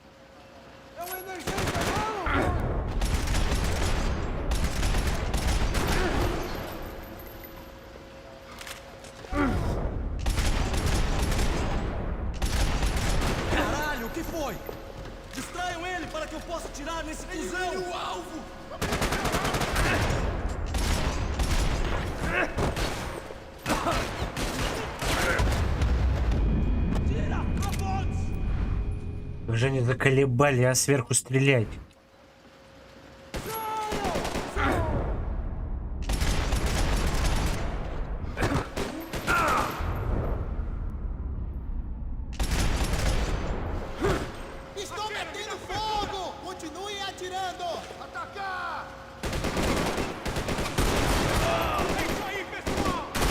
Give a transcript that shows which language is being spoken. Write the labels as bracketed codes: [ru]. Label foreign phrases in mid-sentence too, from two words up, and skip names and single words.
[pt] Caralho, o que foi? Distraiam ele para que eu possa atirar nesse cuzão! O alvo! [ru] Как же они заколебали, а сверху стрелять. [pt] Estou metendo fogo! Continuem atirando! Atacar! É isso aí, pessoal!